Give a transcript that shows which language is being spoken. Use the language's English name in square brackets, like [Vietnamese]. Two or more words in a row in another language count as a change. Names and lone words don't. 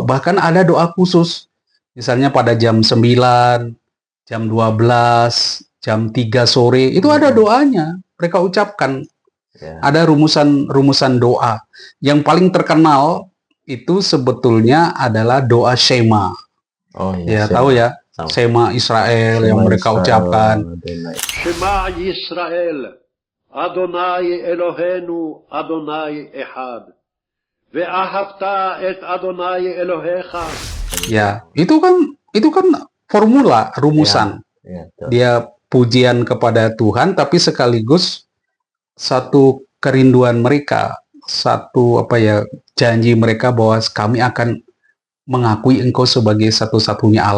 [Indonesian] Bahkan ada doa khusus, misalnya pada jam 9, jam 12, jam 3 sore, itu ada doanya, mereka ucapkan. Ada rumusan doa. Yang paling terkenal itu sebetulnya adalah doa Shema. Ya, tahu ya, [Hebrew] שמע ישראל [Indonesian] yang mereka ucapkan. [Hebrew] שמע ישראל, אדוני אלוהינו, אדוני אחד. ואהבת את אדוני אלוהיך. [Indonesian] Ya, itu kan formula, rumusan. Dia pujian kepada Tuhan, tapi sekaligus satu kerinduan mereka, satu janji mereka bahwa kami akan mengakui Engkau sebagai satu-satunya Allah.